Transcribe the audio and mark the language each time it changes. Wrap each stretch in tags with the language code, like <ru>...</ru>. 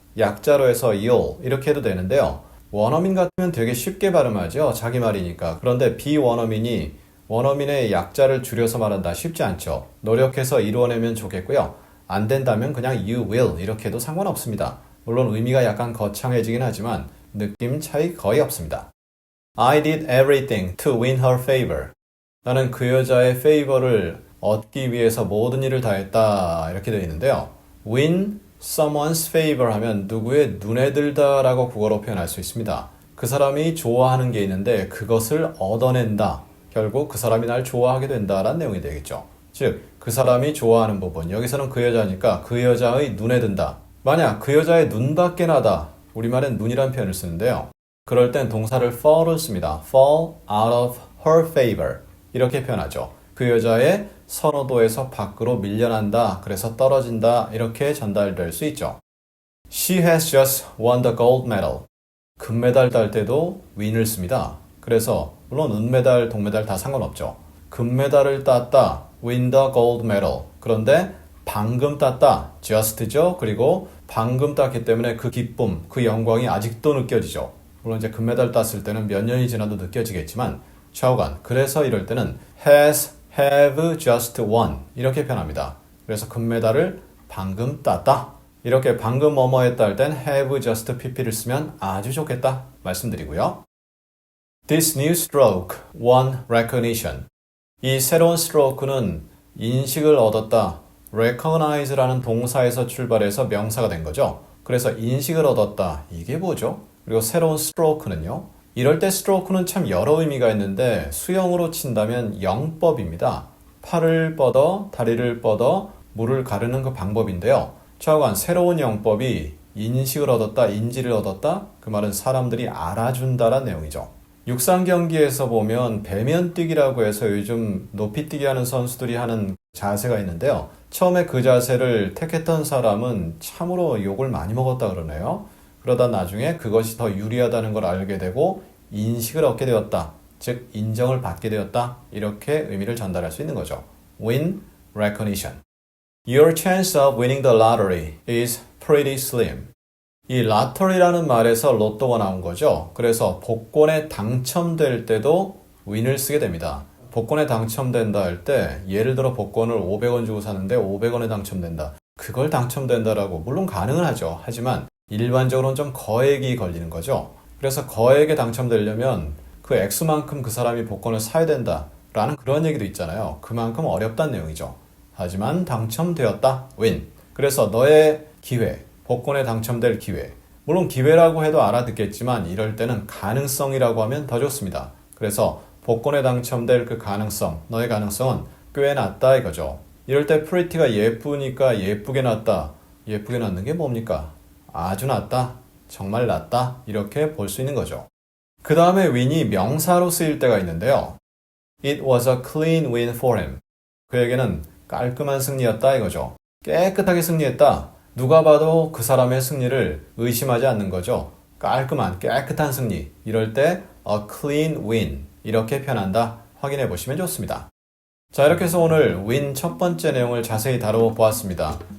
<ko>약자로 해서 you'll 이렇게 해도 되는데요. 원어민 같으면 되게 쉽게 발음하죠. 자기 말이니까. 그런데 비원어민이 원어민의 약자를 줄여서 말한다 쉽지 않죠. 노력해서 이루어내면 좋겠고요. 안 된다면 그냥</ko> <en>you will</en> <ko>이렇게 해도 상관없습니다. 물론 의미가 약간 거창해지긴 하지만 느낌 차이 거의 없습니다.</ko> <en>I did everything to win her favor.</en> <ko>나는 그 여자의 favor를 얻기 위해서 모든 일을 다했다 이렇게 되어 있는데요.</ko> <en>win someone's favor</en> <ko>하면 누구의 눈에 들다 라고 국어로 표현할 수 있습니다. 그 사람이 좋아하는 게 있는데 그것을 얻어낸다. 결국 그 사람이 날 좋아하게 된다라는 내용이 되겠죠. 즉, 그 사람이 좋아하는 부분, 여기서는 그 여자니까 그 여자의 눈에 든다. 만약 그 여자의 눈밖에 나다, 우리말엔 눈이란 표현을 쓰는데요. 그럴 땐 동사를 fall을 씁니다.</ko> <en>fall out of her favor</en> <ko>이렇게 표현하죠. 그 여자의 선호도에서 밖으로 밀려난다, 그래서 떨어진다 이렇게 전달될 수 있죠.</ko> <en>She has just won the gold medal.</en> <ko>금메달 딸 때도 win을 씁니다. 그래서 물론 은메달, 동메달 다 상관없죠. 금메달을 땄다,</ko> <en>win the gold medal.</en> <ko>그런데 방금 땄다, just죠. 그리고 방금 땄기 때문에 그 기쁨, 그 영광이 아직도 느껴지죠. 물론 이제 금메달 땄을 때는 몇 년이 지나도 느껴지겠지만 좌우간, 그래서 이럴 때는</ko> <en>have just won</en> <ko>이렇게 표현합니다. 그래서 금메달을 방금 땄다. 이렇게 방금 뭐뭐 했다 할 땐</ko> <en>have just pp</en> <ko>를 쓰면 아주 좋겠다 말씀드리고요.</ko> <en>This new stroke won recognition.</en> <ko>이 새로운 stroke는 인식을 얻었다. recognize라는 동사에서 출발해서 명사가 된 거죠. 그래서 인식을 얻었다. 이게 뭐죠? 그리고 새로운 stroke는요. 이럴 때 stroke는 참 여러 의미가 있는데 수영으로 친다면 영법입니다. 팔을 뻗어, 다리를 뻗어, 물을 가르는 그 방법인데요. 좌우간 새로운 영법이 인식을 얻었다, 인지를 얻었다. 그 말은 사람들이 알아준다라는 내용이죠. 육상 경기에서 보면 배면뛰기라고 해서 요즘 높이뛰기 하는 선수들이 하는 자세가 있는데요. 처음에 그 자세를 택했던 사람은 참으로 욕을 많이 먹었다 그러네요. 그러다 나중에 그것이 더 유리하다는 걸 알게 되고 인식을 얻게 되었다. 즉 인정을 받게 되었다. 이렇게 의미를 전달할 수 있는 거죠.</ko> <en>Win recognition. Your chance of winning the lottery is pretty slim.</en> <ko>이 lottery라는 말에서 로또가 나온 거죠. 그래서 복권에 당첨될 때도 win을 쓰게 됩니다. 복권에 당첨된다 할 때 예를 들어 복권을 500원 주고 사는데 500원에 당첨된다. 그걸 당첨된다라고 물론 가능은 하죠. 하지만 일반적으로는 좀 거액이 걸리는 거죠. 그래서 거액에 당첨되려면 그 액수만큼 그 사람이 복권을 사야 된다라는 그런 얘기도 있잖아요. 그만큼 어렵다는 내용이죠. 하지만 당첨되었다. win. 그래서 너의 기회, 복권에 당첨될 기회. 물론 기회라고 해도 알아듣겠지만 이럴 때는 가능성이라고 하면 더 좋습니다. 그래서 복권에 당첨될 그 가능성, 너의 가능성은 꽤 낮다 이거죠. 이럴 때 pretty가 예쁘니까 예쁘게 낮다. 예쁘게 낮는 게 뭡니까? 아주 낮다, 정말 낮다 이렇게 볼 수 있는 거죠. 그 다음에 win이 명사로 쓰일 때가 있는데요.</ko> <en>It was a clean win for him.</en> <ko>그에게는 깔끔한 승리였다 이거죠. 깨끗하게 승리했다. 누가 봐도 그 사람의 승리를 의심하지 않는 거죠. 깔끔한, 깨끗한 승리. 이럴 때</ko> <en>a clean win</en> <ko>이렇게 표현한다. 확인해 보시면 좋습니다. 자, 이렇게 해서 오늘 win 첫 번째 내용을 자세히 다루어 보았습니다.</ko>